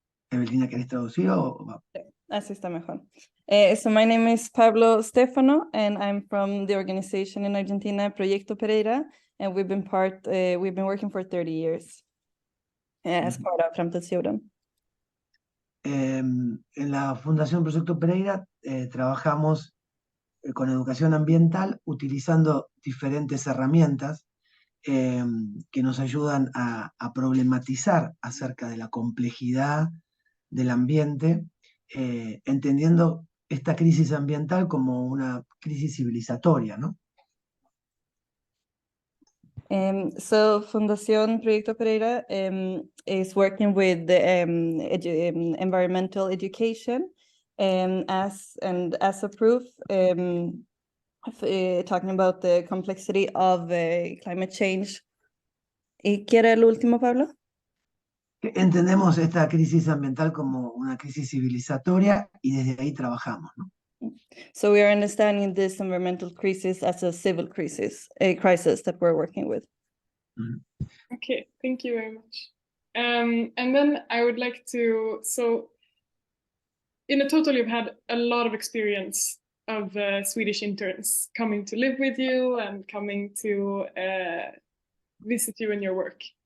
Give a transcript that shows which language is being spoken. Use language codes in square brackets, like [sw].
[es] Evelina, ¿querés traducir o...? Así está mejor. [en] So my name is Pablo Stefano, and I'm from the organization in Argentina, Proyecto Pereira, and we've been working for 30 years as part of Framtidsjorden. [es] En la Fundación Proyecto Pereira trabajamos con educación ambiental utilizando diferentes herramientas que nos ayudan a problematizar acerca de la complejidad del ambiente, entendiendo esta crisis ambiental como una crisis civilizatoria, ¿no? [en] So Fundación Proyecto Pereira is working with the, environmental education as a proof, talking about the complexity of climate change. [es] ¿Y qué era el último, Pablo? Entendemos esta crisis ambiental como una crisis civilizatoria y desde ahí trabajamos, ¿no? [en] So we are understanding this environmental crisis as a civil crisis, a crisis that we're working with. Okay, thank you very much. And then I would like to, so in a total you've had a lot of experience of Swedish interns coming to live with you and coming to visit you in your work.